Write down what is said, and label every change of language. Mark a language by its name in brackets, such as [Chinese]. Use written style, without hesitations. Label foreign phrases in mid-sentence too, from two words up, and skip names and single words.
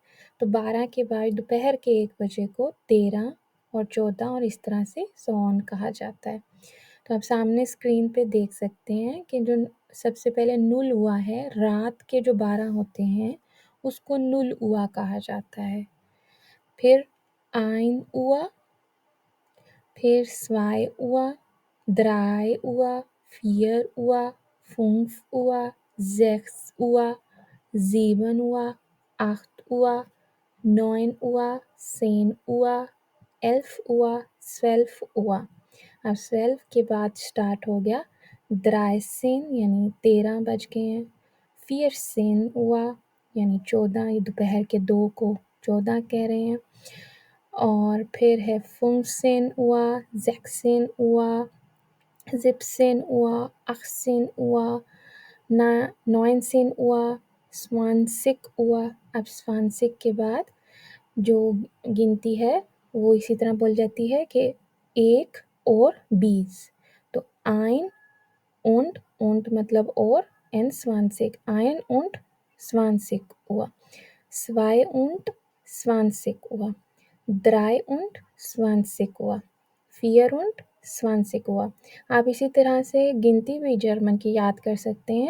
[Hindi] तो 12 के बाद दोपहर के 1 बजे को 13 और 14 और इस तरह से [English] so on [Hindi] कहा जाता है। तो आप सामने स्क्रीन पे देख सकते हैं कि जो सबसे पहले [German] null Uhr [Hindi] है, रात के जो 12 होते हैं उसको नुल हुआ कहा जाता है। [German] फिर ein Uhr, फिर 2 Uhr, 3 Uhr, 4 Uhr, 5 Uhr, 6 Uhr, 7 Uhr, 8 Uhr, 9 Uhr, 10 Uhr, 11 Uhr, 12 Uhr। [Hindi] अब 12 के बाद स्टार्ट हो गया 13 यानी 13 बज गए हैं। 14 Uhr यानी 14, ये दोपहर के 2 को 14 कह रहे हैं। और फिर है [German] 15 Uhr, 16 Uhr, 17 Uhr, 18 Uhr, 19 Uhr, 20 Uhr। [Hindi] अब 20 के बाद जो गिनती है वो इसी तरह बोल जाती है कि 1 और 20। तो [German] ein und [Hindi] मतलब और and 20, [German] ein und 20 Uhr, 22 Uhr, 23 Uhr, 24 Uhr। [Hindi] आप इसी तरह से गिनती भी जर्मन की याद कर सकते हैं।